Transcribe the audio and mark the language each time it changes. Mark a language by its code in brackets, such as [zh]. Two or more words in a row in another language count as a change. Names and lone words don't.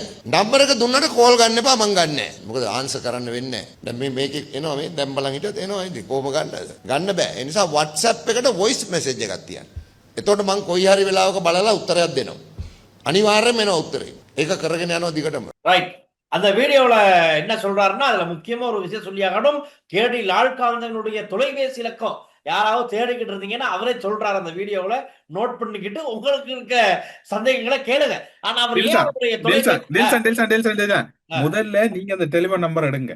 [si] නම්බර් එක දුන්නට කෝල් ගන්න එපා, මං ගන්නෑ. මොකද ආන්සර් කරන්න වෙන්නේ නැහැ. දැන් මේකේ එනවා, මේ දැන් බලන් හිටියත් එනවා. ඉතින් කොහොම ගන්නද? ගන්න බෑ. ඒ නිසා WhatsApp එකට [en] voice message [si] එකක් තියන්න. එතකොට මං කොයි හරි වෙලාවක බලලා උත්තරයක් දෙනවා. අනිවාර්යයෙන්ම එනවා උත්තරේ. ඒක කරගෙන යනවා දිගටම. [ta] ரைட். அந்த வீடியோல என்ன சொல்றாருன்னா, அதுல முக்கியமா ஒரு விஷயம் சொல்லியாகணும். கேடி லால்காந்தனுடைய தொலைபேசி இலக்கம் யாராவது தேடிக்கிட்டு இருந்தீங்கன்னா அவரே சொல்றாரு அந்த வீடியோல. நோட் பண்ணிக்கிட்டு உங்களுக்கு இருக்க சந்தேகங்களை கேளுங்க. ஆனா அவர் முதல்ல நீங்க அந்த [en] telephone number [ta] எடுங்க.